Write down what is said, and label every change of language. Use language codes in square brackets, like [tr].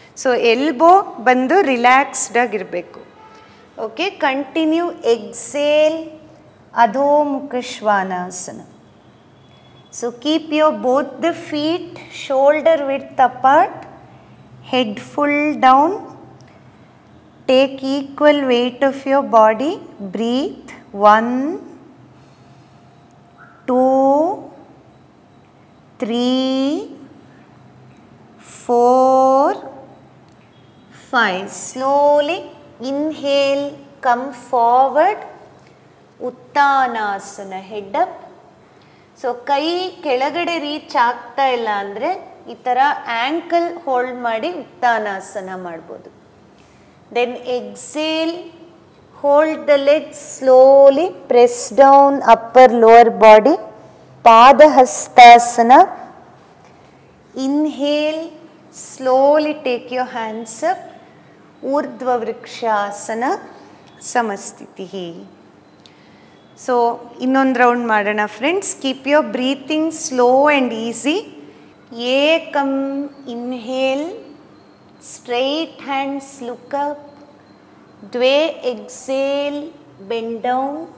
[kn] So elbow ಬಂದು relaxed ಆಗಿರಬೇಕು. [en] Okay, continue. Exhale, Adhomukha Shvanasana. So keep your both the feet shoulder width apart, head full down. Take equal weight of your body. Breathe. 1, 2, 3, 4, 5. Slowly inhale, come forward. Uttanasana, head up. [kn] So ಕೈ ಕೆಳಗಡೆ reach ಆಗ್ತಾ ಇಲ್ಲ ಅಂದರೆ ಈ ಥರ ankle hold ಮಾಡಿ ಉತ್ತಾನಾಸನ ಮಾಡ್ಬೋದು. [en] Then exhale, hold the legs slowly, press down upper lower body, Padahastasana. Inhale, slowly take your hands up, Urdhva Vrikshasana, Samastitihi. [kn] So, ಇನ್ನೊಂದು ರೌಂಡ್ ಮಾಡೋಣ friends. [en] Keep your breathing slow and easy. ಏಕಂ inhale, straight hands look up, dve exhale, bend down,